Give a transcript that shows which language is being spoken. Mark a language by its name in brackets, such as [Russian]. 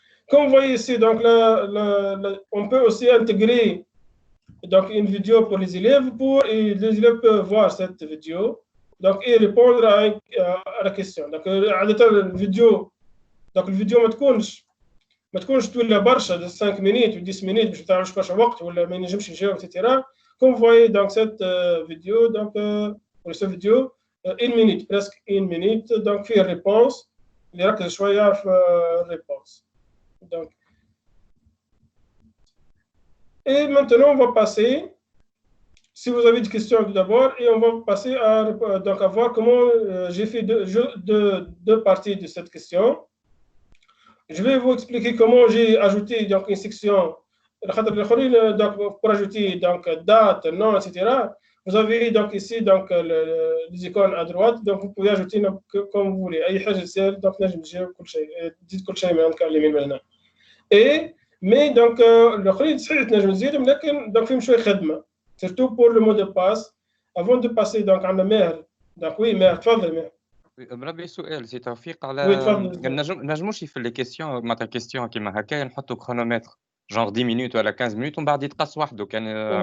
[French] Comme vous voyez ici, donc on peut aussi intégrer donc une vidéo pour les élèves les élèves peuvent voir cette vidéo donc et répondre à la question. [Arabic] Donc عادة الفيديو donc الفيديو ما تكونش طويله برشا 5 minutes و 10 minutes باش ما تعرفش برشا وقت ولا ما ينجمش يجاوب etc. [French] Comme vous voyez donc cette vidéo donc pour cette vidéo une minute presque une minute donc في réponse [Arabic] اللي ركز شويه في الريبونس. [French] Donc et maintenant on va passer si vous avez des questions tout d'abord et on va passer à voir comment j'ai fait deux parties de cette question. Je vais vous expliquer comment j'ai ajouté donc une section donc pour ajouter donc date, nom, etc. Vous avez donc ici donc les icônes à droite donc vous pouvez ajouter comme vous voulez [Arabic] أي حاجة تصير [French] donc [Arabic] نجم تجاوب كل شيء تزيد كل شيء من اليمين من هنا. Et mais donc الآخرين صحيح تنجم تزيدهم لكن donc فيهم شوية خدمة [French] surtout pour le mot de passe avant de passer [Arabic] donc عندنا ماهر donc oui ماهر تفضل ماهر. مربي سؤال سي توفيق على نجموش في لي كيسيون معناتها كيسيون كيما هكا نحطوا كرونومتر genre 10 minutes ولا 15 minutes ومن بعد يتقص وحده كان